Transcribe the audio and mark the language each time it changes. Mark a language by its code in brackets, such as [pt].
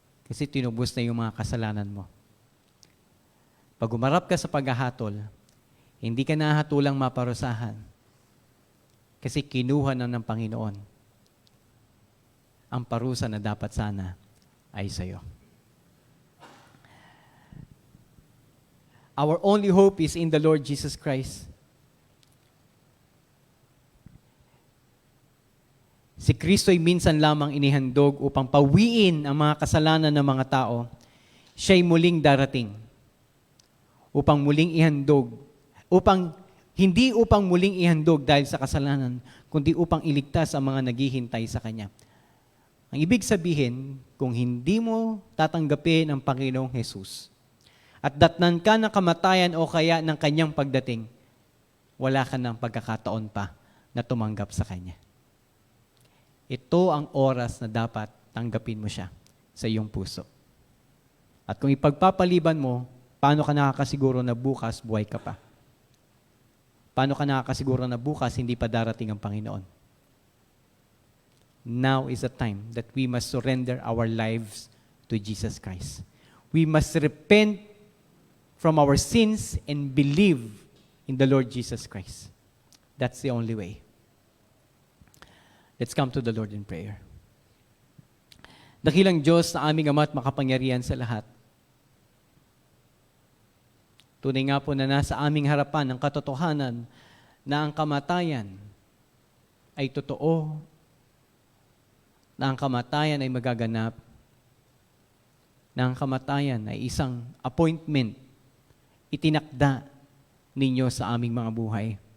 [tl] Kasi tinubos na yung mga kasalanan mo. Pag umarap ka sa paghahatol, hindi ka nahatulang maparusahan. Kasi kinuha na ng Panginoon ang parusa na dapat sana ay sa'yo. [en] Our only hope is in the Lord Jesus Christ. [tl] Si Kristo ay minsan lamang inihandog upang pawiin ang mga kasalanan ng mga tao. Siya'y muling darating upang muling ihandog, hindi upang muling ihandog dahil sa kasalanan, kundi upang iligtas ang mga naghihintay sa Kanya. Ang ibig sabihin, kung hindi mo tatanggapin ang Panginoong Jesus, at datnan ka ng kamatayan o kaya ng Kanyang pagdating, wala ka ng pagkakataon pa na tumanggap sa Kanya. Ito ang oras na dapat tanggapin mo siya sa iyong puso. At kung ipagpapaliban mo, paano ka nakakasiguro na bukas buhay ka pa? Paano ka nakakasiguro na bukas hindi pa darating ang Panginoon? [en] Now is the time that we must surrender our lives to Jesus Christ. We must repent from our sins and believe in the Lord Jesus Christ. That's the only way. Let's come to the Lord in prayer. [tl] Dakilang Diyos na aming Ama at makapangyarihan sa lahat, tunay nga po na nasa aming harapan ang katotohanan na ang kamatayan ay totoo, na ang kamatayan ay magaganap, na ang kamatayan ay isang appointment itinakda ninyo sa aming mga buhay.